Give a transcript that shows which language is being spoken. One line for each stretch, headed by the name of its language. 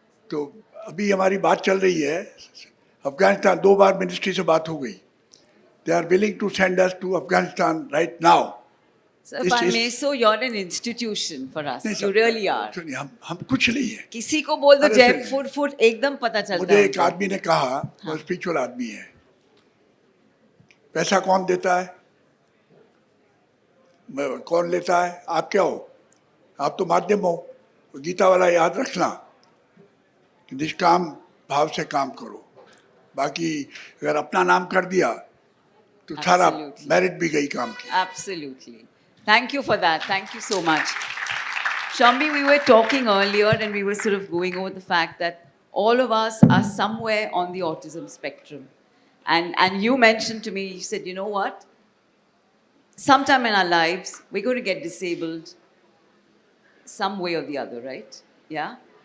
Hindi: तो अभी हमारी बात चल रही है अफगानिस्तान. 2 बार मिनिस्ट्री से बात हो गई.
English: They are willing to send us to Afghanistan right now. Sir, if I may, so you're an institution for us. You really are.
Hindi: हम कुछ नहीं है. किसी को बोल दो अरे जयपुर फुट, एकदम पता चलता मुझे है. एक आदमी ने कहा, वो स्पिरिचुअल आदमी है, पैसा कौन देता है, कौन लेता है? आप क्या हो? आप तो माध्यम हो. गीता वाला याद रखना कि निष्काम भाव से काम करो. बाकी अगर अपना नाम कर दिया तो सारा मेरिट भी गई काम की.
English: Absolutely. Thank you for that. Thank you so much. Shombi, we were talking earlier and we were sort of going over the fact that all of us are somewhere on the autism spectrum. And you mentioned to me, you said, you know what? Sometime in our lives, we're going to get disabled some way or the other, right? Yeah?